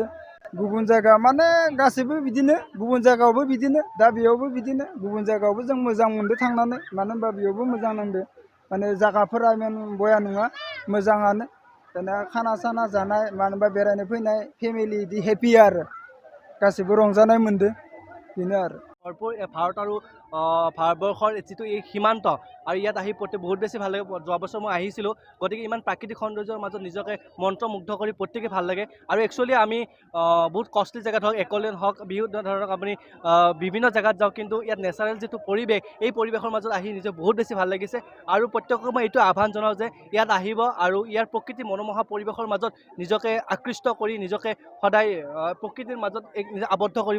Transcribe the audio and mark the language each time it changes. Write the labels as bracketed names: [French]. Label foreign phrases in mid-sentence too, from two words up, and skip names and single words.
[Bodo] गुबुन जायगा माने गासैबो बिदिनो गुबुन जायगायावबो बिदिनो दा बेयावबो बिदिनो गुबुन जायगायावबो जों मोजां मोनदो थांनानै मानो होनबा बेयावबो मोजां नांदो माने जायगाफोरा इमान बया नङा मोजाङानो दाना खाना साना जानाय मानो होनबा बेरायनो फैनाय फेमिलि इदि हेपि आरो गासैबो रंजानाय मोनदो बेनो आरो [Assamese] ভৰপূৰ ভাৰত আৰু ভাৰতবৰ্ষৰ যিটো এই সীমান্ত আৰু ইয়াত আহি বহুত বেছি ভাল লাগে। যোৱা বছৰ মই আহিছিলোঁ গতিকে ইমান প্ৰাকৃতিক সৌন্দৰ্যৰ মাজত নিজকে মন্ত্ৰমুগ্ধ কৰি প্ৰত্যেকেই ভাল লাগে আৰু একচুৱেলি আমি বহুত কষ্টলি জেগাত হওক একলেণ্ড হওক ধৰক আপুনি বিভিন্ন জেগাত যাওক কিন্তু ইয়াত নেচাৰেল যিটো পৰিৱেশ এই পৰিৱেশৰ মাজত আহি নিজে বহুত বেছি ভাল লাগিছে আৰু প্ৰত্যেকক মই এইটো আহ্বান জনাওঁ যে ইয়াত আহিব আৰু ইয়াৰ প্ৰকৃতি মনোমোহা পৰিৱেশৰ মাজত নিজকে আকৃষ্ট কৰি নিজকে সদায় প্ৰকৃতিৰ মাজত আবদ্ধ কৰিব।